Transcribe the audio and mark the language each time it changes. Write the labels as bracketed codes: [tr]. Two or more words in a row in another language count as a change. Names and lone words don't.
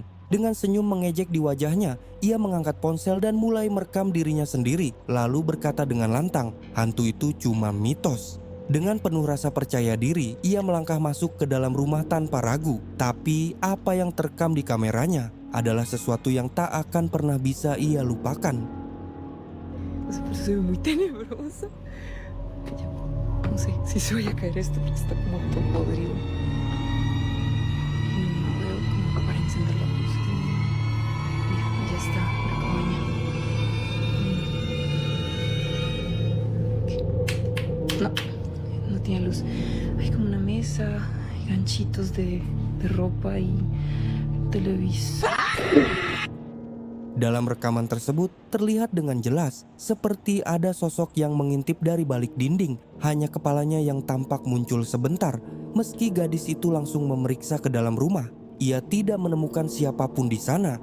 [id] Dengan senyum mengejek di wajahnya, ia mengangkat ponsel dan mulai merekam dirinya sendiri, lalu berkata dengan lantang, hantu itu cuma mitos. Dengan penuh rasa percaya diri, ia melangkah masuk ke dalam rumah tanpa ragu. Tapi apa yang terekam di kameranya adalah sesuatu yang tak akan pernah bisa ia lupakan. [es] Se ve muy tenebroso. Ya, no sé si se vaya a caer esto porque está como todo podrido. Y no veo como para encender la luz. Mira, ya está la cabaña. No, no tiene luz. Hay como una mesa, hay ganchitos de ropa y televisor. [id] Dalam rekaman tersebut terlihat dengan jelas seperti ada sosok yang mengintip dari balik dinding, hanya kepalanya yang tampak muncul sebentar. Meski gadis itu langsung memeriksa ke dalam rumah, ia tidak menemukan siapapun di sana.